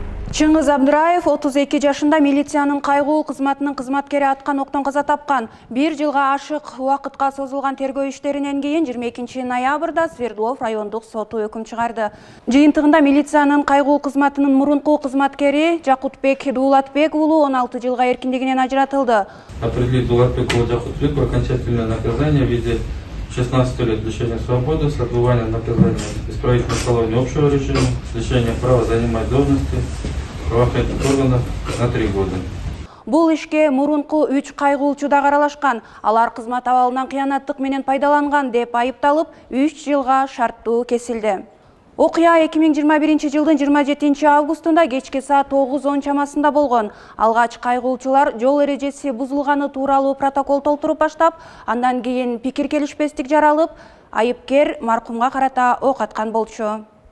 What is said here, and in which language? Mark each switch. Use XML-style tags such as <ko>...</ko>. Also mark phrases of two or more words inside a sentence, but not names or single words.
<ky>Чыңгыз Абдыраев 32 жашында милициянын кайгуу кызматынын кызматкери аткан октон каза тапкан. 1 жылга ашык убакытка созулган тергөө иштеринен кийин 22 ноябрда Свердлов райондук соту өкүм чыгарды. Жыйынтыгында милициянын кайгуу кызматынын мурунку кызматкери Жакутбек Дуулатбек уулу 16 жылга эркиндигинен ажыратылды.</ky> <ru>Определить Дуулатбеку Жакутбеку окончательное наказание в виде 16 лет лишения свободы с отбыванием наказания в исправительной колонии общего режима, лишения права занимать должности правоохранительных органов на 3 года.</ru> <ky>Бул ишке мурунку 3 кайгуулчу да аралашкан. Алар кызмат абалынан кыянаттык менен пайдаланган деп айыпталып, 3 жылга шарттуу кесилди. Окуя 2021 жылдын 27 августунда кечки саат 9:10 чамасында болгон. Алгач кайгуулчулар жол эрежеси бузулганы тууралуу протокол толтуруп баштап, андан кийин пикир келишпестик жаралып, айыпкер маркумга карата ок аткан болчу.</ky>